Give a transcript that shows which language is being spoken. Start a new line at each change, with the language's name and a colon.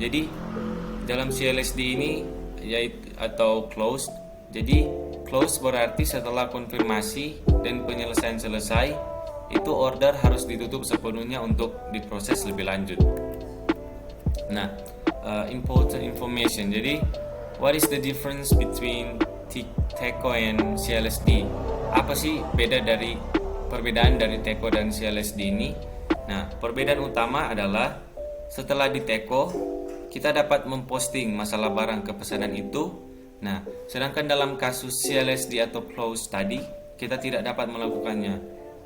Indonesian: Jadi dalam CLSD ini yaitu atau closed. Jadi closed berarti setelah konfirmasi dan penyelesaian selesai, itu order harus ditutup sepenuhnya untuk diproses lebih lanjut.
English: Nah, important information.
Indonesian: Jadi,
English: what is the difference between TECO and CLSD?
Indonesian: Apa sih perbedaan dari TECO dan CLSD ini? Nah, perbedaan utama adalah setelah di TECO kita dapat memposting masalah barang ke pesanan itu. Nah, sedangkan dalam kasus CLSD atau close tadi kita tidak dapat melakukannya.